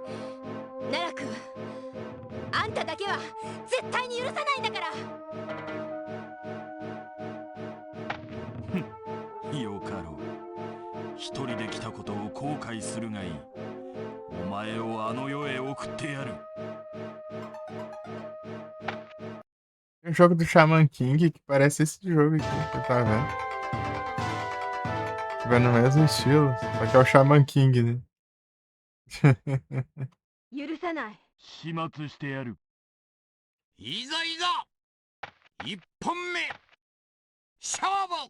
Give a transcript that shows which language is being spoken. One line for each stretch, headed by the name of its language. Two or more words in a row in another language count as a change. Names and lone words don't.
Japanese: 奈落、あんただけは絶対に許さないんだから。よかろう。一人で来たことを後悔するがいい。お前をあの世へ送ってやる。
Portuguese: Tem um jogo do Shaman King que parece esse jogo aqui, que tá vendo? Vai no mesmo estilo, só que é o Shaman King, né?
Japanese: 許さない。始末してやる。いざいざ一本目勝負。